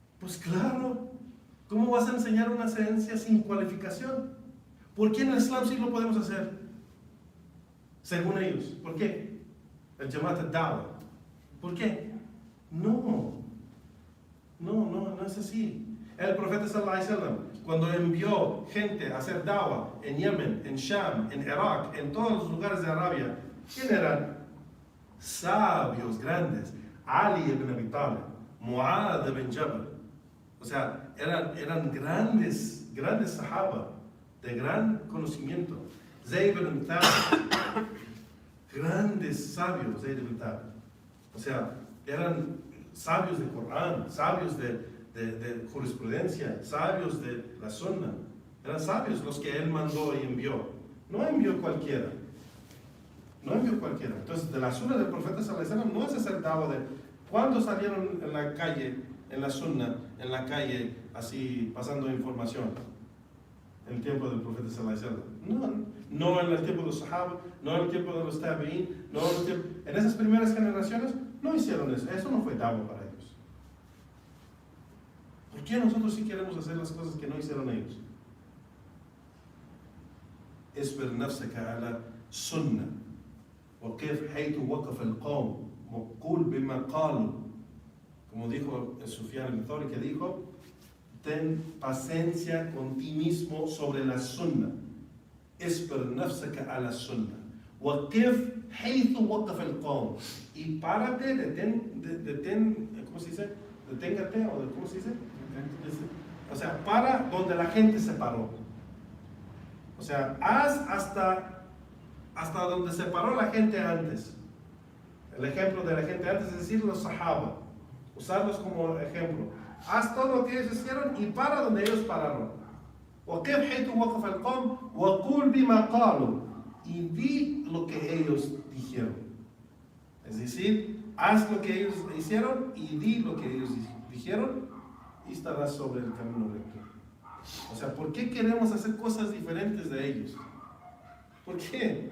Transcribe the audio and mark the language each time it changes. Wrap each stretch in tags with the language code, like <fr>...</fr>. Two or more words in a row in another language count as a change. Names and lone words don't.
<es>Pues claro, ¿cómo vas a enseñar una ciencia sin cualificación? ¿Por qué en el Islam sí lo podemos hacer? Según ellos. ¿Por qué? El Jamaat al-Dawah. ¿Por qué? No es así. El profeta</es> <ar>صلى الله عليه وسلم,</ar> <es>cuando envió gente a hacer dawah en Yemen, en Sham, en Irak, en todos los lugares de Arabia, ¿quién eran? Sabios grandes. Ali ibn Abi Talib, Mu'adh ibn Jabal. O sea, eran grandes sahaba, de gran conocimiento. Zayd ibn Thabit, grandes sabios, Zayd ibn Thabit. O sea, eran sabios de Corán, sabios de jurisprudencia, sabios de la Sunna. Eran sabios los que él mandó y envió. No envió cualquiera. Entonces, de la Sunna del profeta</es> <ar>صلى الله عليه وسلم</ar> <es>no es hacer dawah de cuando salieron en la calle, en la Sunna, en la calle, así pasando información. En el tiempo del profeta</es> <ar>صلى الله عليه وسلم.</ar> <es>No en el tiempo de los Sahaba, no en el tiempo de los Tabi'in, en esas primeras generaciones no hicieron eso. Eso no fue dawah para ellos. ¿Por qué nosotros sí queremos hacer las cosas que no hicieron ellos?</es> <ar>اصبر نفسك على سنة وكيف حيث وقف القوم وقول بما قالوا,</ar> <es>como dijo Sufyan al-Thawri, que dijo: ten paciencia con ti mismo sobre la sunna.</es> <ar>اصبر نفسك على السنة وكيف حيث وقف القوم,</ar> <es>y párate, detén, ¿cómo se dice? Deténgate, o ¿cómo se dice? O sea, para donde la gente se paró. O sea, haz hasta donde se paró la gente antes. El ejemplo de la gente antes es decir, los sahaba. Usarlos como ejemplo. Haz todo lo que ellos hicieron y para donde ellos pararon.</es> <ar>وَكَيْفْ حَيْثُ وَقَفَ الْقَوْمُ وَقُولْ بِمَا قَالُوا,</ar> <es>y di lo que ellos dijeron. Es decir, haz lo que ellos hicieron y di lo que ellos dijeron y estarás sobre el camino recto. O sea, ¿por qué queremos hacer cosas diferentes de ellos? ¿Por qué?</es>